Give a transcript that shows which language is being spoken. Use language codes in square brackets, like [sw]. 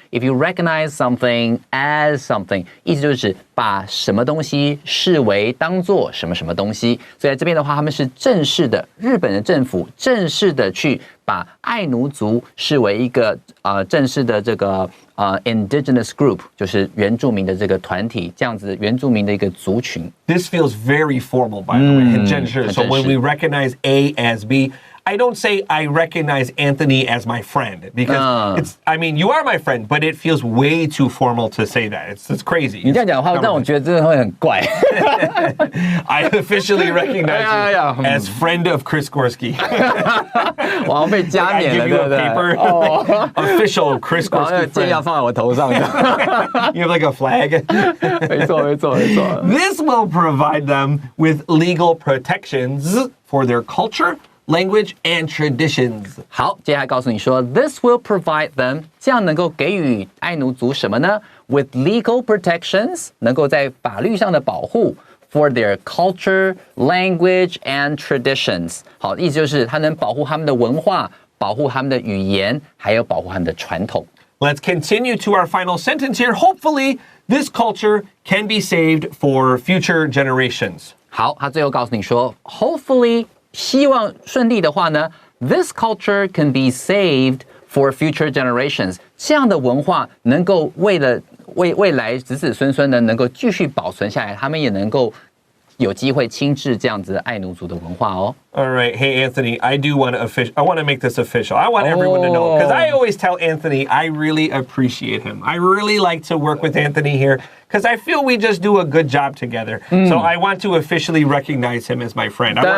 [en] If you recognize something as something， [zh] 意思就是把什么东西视为当做什么什么东西。所以在这边的话，他们是正式的，日本的政府正式的去把爱奴族视为一个正式的这个indigenous group， 就是原住民的这个团体，这样子原住民的一个族群。 [en] This feels very formal, by the way. [zh] 很正式。 [en] So when we recognize A as B,I don't say I recognize Anthony as my friend because you are my friend, but it feels way too formal to say that. It's crazy. [zh] 你这样讲的话，让我觉得真的会很怪。 [en] I officially recognize you as friend of Chris Gorski. [zh] 我好像被加冕了，对不对？ [en] Official Chris Gorski [zh] 剑要放在我头上的。 [en] You have like a flag. [zh] 没错。 [en] This will provide them with legal protections for their culture.Language and traditions. [zh] 好，接下来告诉你说 ， [en] This will provide them， [zh] 这样能够给予爱奴族什么呢 ？ [en] With legal protections， [zh] 能够在法律上的保护 ， [en] for their culture, language and traditions。 [zh] 好，意思就是它能保护他们的文化，保护他们的语言，还有保护他们的传统。 [en] Let's continue to our final sentence here. Hopefully, this culture can be saved for future generations. [zh] 好，他最后告诉你说 ， [en] Hopefully。 [zh] 希望顺利的话呢 [en] ，This culture can be saved for future generations。 [zh] 这样的文化能够未来子子孙孙呢，能够继续保存下来，他们也能够有机会亲至这样子的爱奴族的文化哦。 [en] All right, hey Anthony, I want to make this official. I want everyone to know because I always tell Anthony I really appreciate him. I really like to work with Anthony here because I feel we just do a good job together. So I want to officially recognize him as my friend.